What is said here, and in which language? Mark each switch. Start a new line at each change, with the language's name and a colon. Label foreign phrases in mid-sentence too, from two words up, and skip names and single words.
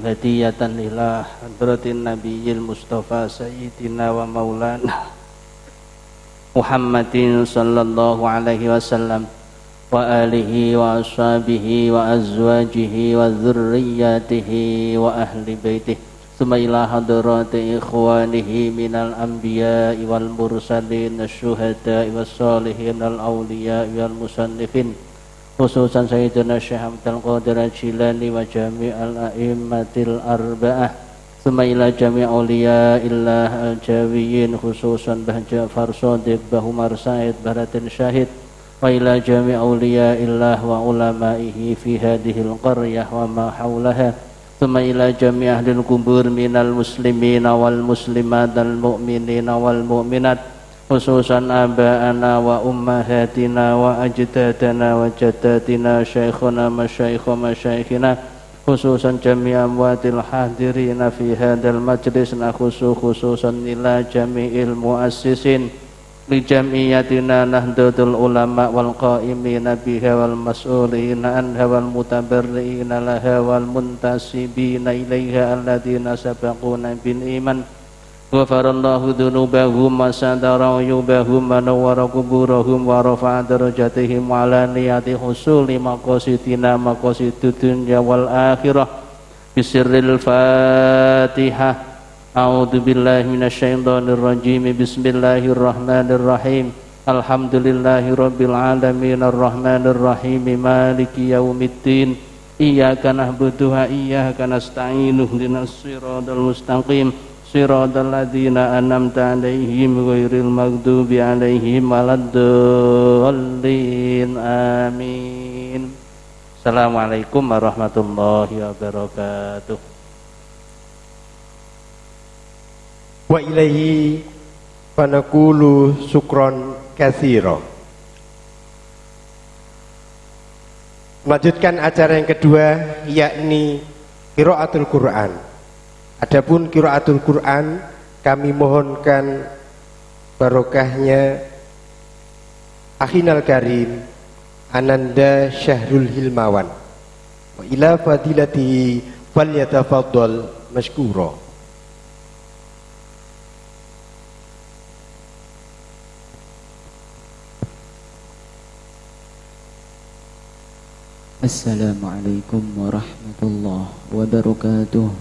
Arabic: هدية إلى حضرة النبي المصطفى سيدنا ومولانا محمد صلى الله عليه وسلم وآله وأصحابه وأزواجه وذريته وأهل بيته ثم إلى حضرة إخوانه من الأنبياء والمرسلين الشهداء والصالحين الأولياء وال المصنفين خصوصا سيدنا الشيخ عبد القادر الجيلاني وجميع الأئمة الأربعة ثم إلى جميع أولياء الله الجاويين خصوصا باه جعفر صادق، باه عمر سعيد، براتين شهيد وإلى جميع' أولياء الله وعلمائه في هذه القرية وما حولها ثم إلى جميع أهل القبور من المسلمين والمسلمات المؤمنين وال مؤمنات خصوصا آبائنا وأمهاتنا وأجدادنا وجداتنا شيخنا مشايخ مشايخنا خصوصا جميع أموات الحاضرين في هذا المجلس خصوصا إلى جميع المؤسسين لجمعيتنا نهضة العلماء وال القائمين بها والمسؤولين عنها والمتبرعين لها والمنتسبين إليها الذين سبقونا بالإيمان غفر الله ذنوبهم وستر عيوبهم ونور قبورهم ورفع درجاتهم وعلى نية حصول مقاصدنا مقاصد الدنيا والآخرة بسر الفاتحة. أعوذ بالله من الشيطان الرجيم. Bismillahirrahmanirrahim. الحمد لله رب العالمين الرحمن الرحيم مالك يوم الدين. إياك نعبد وإياك نستعين اهدنا الصراط المستقيم صراط الذين أنعمت عليهم غير المغضوب عليهم ولا الضالين. Amin. السلام عليكم ورحمة الله وبركاته. وإليه فنقول شكرا كثيرا.
Indonesian: Melanjutkan acara yang kedua yakni
Arabic: قراءة القرآن. Adapun قراءة القرآن
Indonesian: kami mohonkan barokahnya
Arabic: أخينا الكريم Ananda Syahrul Hilmawan وإلى فضيلته فليتفضل مشكورا. السلام عليكم ورحمة الله وبركاته.